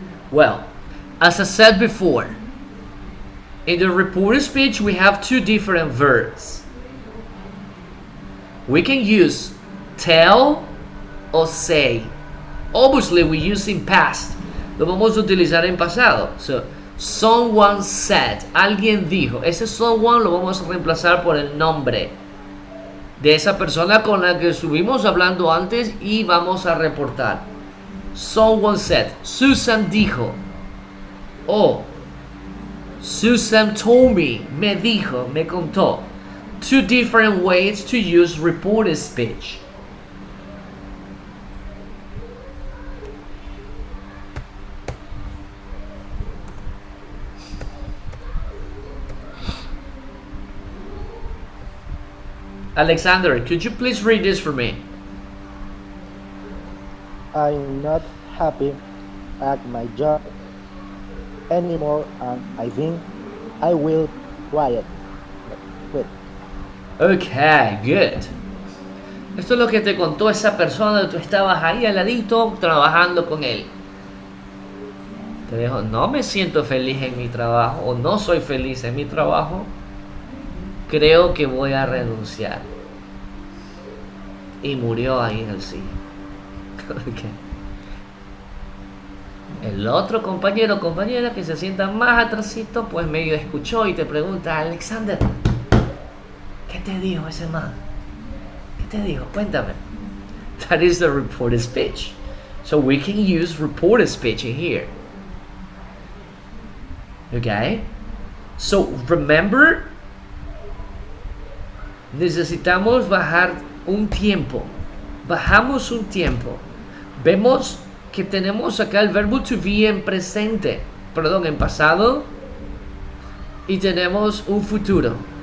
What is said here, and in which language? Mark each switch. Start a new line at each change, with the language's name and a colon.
English: Well, as I said before, in the reported speech, we have two different verbs. We can use tell or say. Obviously, we use in past.
Spanish: Lo vamos a utilizar en pasado.
English: So, someone said.
Spanish: Alguien dijo. Ese someone lo vamos a reemplazar por el nombre de esa persona con la que estuvimos hablando antes y vamos a reportar.
English: Someone said.
Spanish: Susan dijo. O
English: Susan told me,
Spanish: me dijo, me contó.
English: Two different ways to use reported speech. Alexander, could you please read this for me? I'm not happy at my job anymore, and I think I will quit. Okay, good.
Spanish: Esto es lo que te contó esa persona. Tú estabas ahí al ladito trabajando con él. Te dijo, no me siento feliz en mi trabajo o no soy feliz en mi trabajo. Creo que voy a renunciar. Y murió ahí en el sillón. Okay. El otro compañero o compañera que se sienta más atrasito, pues medio escuchó y te pregunta, Alexander, ¿qué te dijo ese man? ¿Qué te dijo? Cuéntame.
English: That is the reported speech. So we can use reported speech in here. Okay? So remember,
Spanish: necesitamos bajar un tiempo. Bajamos un tiempo. Vemos que tenemos acá el verbo to be en presente, perdón, en pasado, y tenemos un futuro.